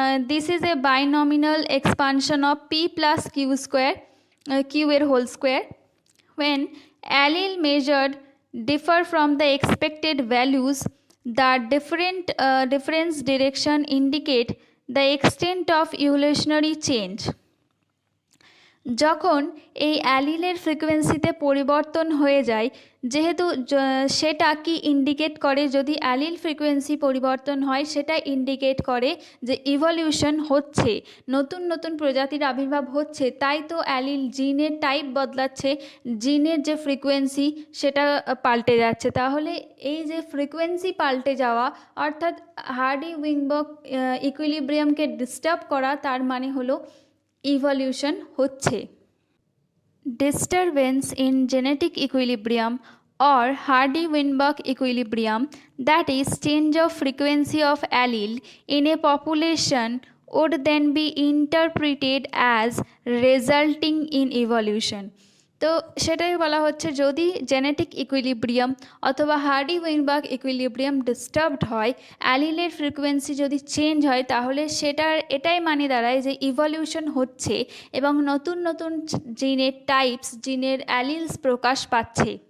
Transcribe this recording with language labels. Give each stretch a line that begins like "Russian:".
English: This is a binomial expansion of p plus q square, q এর whole square. when allele measured differ from the expected values, the difference direction indicate the extent of evolutionary change.
Bangla: যখন এই অ্যালিলের ফ্রিকোয়েন্সিতে পরিবর্তন হয়ে যায়, যেহেতু সেটা কি ইন্ডিকেট করে, যদি অ্যালিল ফ্রিকোয়েন্সি পরিবর্তন হয় সেটা ইন্ডিকেট করে যে ইভলিউশন হচ্ছে, নতুন নতুন প্রজাতির আবির্ভাব হচ্ছে। তাই তো অ্যালিল জিনের টাইপ বদলাচ্ছে, জিনের যে ফ্রিকোয়েন্সি সেটা পাল্টে যাচ্ছে। তাহলে এই যে ফ্রিকোয়েন্সি পাল্টে যাওয়া অর্থাৎ হার্ডি উইংবার্গ ইকুইলিব্রিয়ামকে ডিস্টার্ব করা, তার মানে হলো ইভলিউশন হচ্ছে।
English: Disturbance in genetic equilibrium or Hardy-Weinberg equilibrium, that is change of frequency of allele in a population, would then be interpreted as resulting in evolution.
Bangla: তো সেটাই বলা হচ্ছে, যদি জেনেটিক ইকুইলিব্রিয়াম অথবা হার্ডি উইনবার্গ ইকুইলিব্রিয়াম ডিস্টার্বড হয়, অ্যালিলের frequency যদি change হয়, তাহলে এটাই মানে দাঁড়ায় যে ইভলিউশন হচ্ছে এবং নতুন নতুন জিনের টাইপস, জিনের অ্যালিলস প্রকাশ পাচ্ছে।